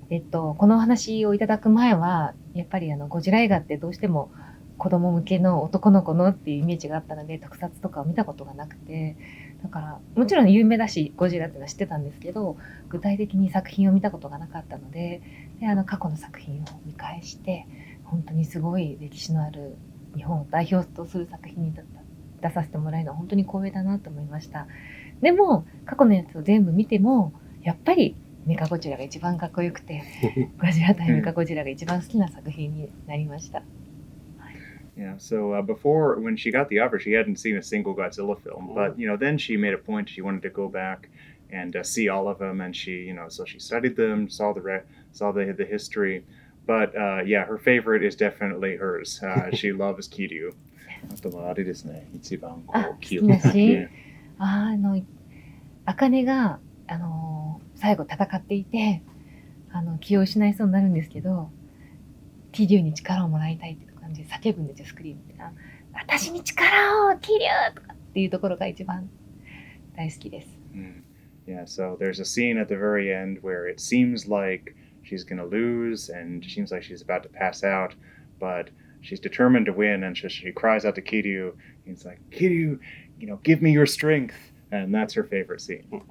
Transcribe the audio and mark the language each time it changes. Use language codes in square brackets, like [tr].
[ja] このお話をいただく前は、やっぱりゴジラ映画ってどうしても子供向けの男の子のっていうイメージがあったので、特撮とかを見たことがなくて、だからもちろん有名だしゴジラっていうのは知ってたんですけど、具体的に作品を見たことがなかったので、過去の作品を見返して、本当にすごい歴史のある日本を代表とする作品に出させてもらえるのは本当に光栄だなと思いました。でも過去のやつを全部見てもやっぱりメカゴジラが一番かっこよくて、ゴジラ対メカゴジラが一番好きな作品になりました。 [en] Yeah, so before, when she got the offer, she hadn't seen a single Godzilla film. But, then she made a point, she wanted to go back and see all of them. And she, so she studied them, saw the history. But, yeah, her favorite is definitely hers. She loves Kiryu. [ja] あとはあれですね、一番好きだし、茜が、最後戦っていて、気を失いそうになるんですけど、キリュウに力をもらいたいって感じで叫ぶんですよ、スクリームって。私に力を、キリュウとかっていうところが一番大好きです。 [en] Yeah, so there's a scene at the very end where it seems like she's going to lose and it seems like she's about to pass out, but she's determined to win and she cries out to Kiryu. And it's like, Kiryu, give me your strength. And that's her favorite scene.